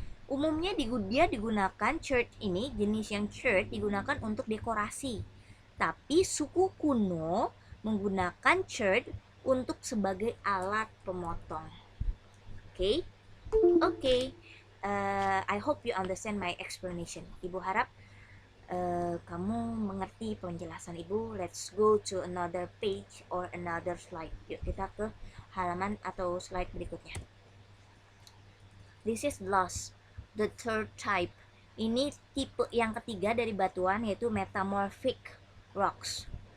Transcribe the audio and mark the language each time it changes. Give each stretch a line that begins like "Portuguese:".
Indonesian: Umumnya dia digunakan chert ini, jenis yang chert digunakan untuk dekorasi. Tapi suku kuno menggunakan chert untuk sebagai alat pemotong. Oke.
English: I hope you understand my explanation.
Indonesian: Ibu harap kamu mengerti penjelasan Ibu.
English: Let's go to another page or another slide.
Indonesian: Yuk kita ke halaman atau slide berikutnya.
English: This is loess, the third type.
Indonesian: Ini tipe yang ketiga dari batuan, yaitu metamorphic rocks.